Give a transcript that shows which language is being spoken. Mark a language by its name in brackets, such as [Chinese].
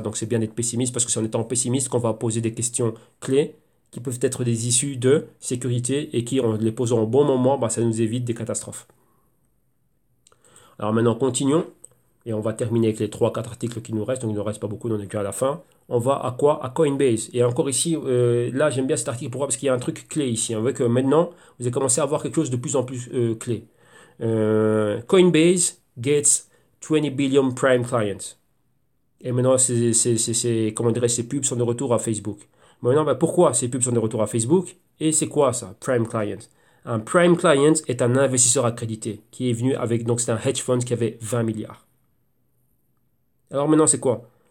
[French] Donc c'est bien d'être pessimiste parce que c'est en étant pessimiste qu'on va poser des questions clés qui peuvent être des issues de sécurité et qui, en les posant au bon moment, ça nous évite des catastrophes. Alors maintenant, continuons. Et on va terminer avec les 3-4 articles qui nous restent, donc il ne nous reste pas beaucoup, on est déjà à la fin. On va à quoi? À Coinbase. Et encore ici, là j'aime bien cet article, pourquoi? Parce qu'il y a un truc clé ici. On voit que maintenant, vous avez commencé à avoir quelque chose de plus en plus clé. [English] Coinbase gets 20 billion prime clients. [French] Et maintenant, comment dirais-je, ces pubs sont de retour à Facebook. Maintenant, ben, pourquoi ces pubs sont de retour à Facebook? Et c'est quoi ça, Prime Client? Un Prime Client est un investisseur accrédité qui est venu avec, donc c'est un hedge fund qui avait 20 milliards. Alors maintenant, c'est quoi?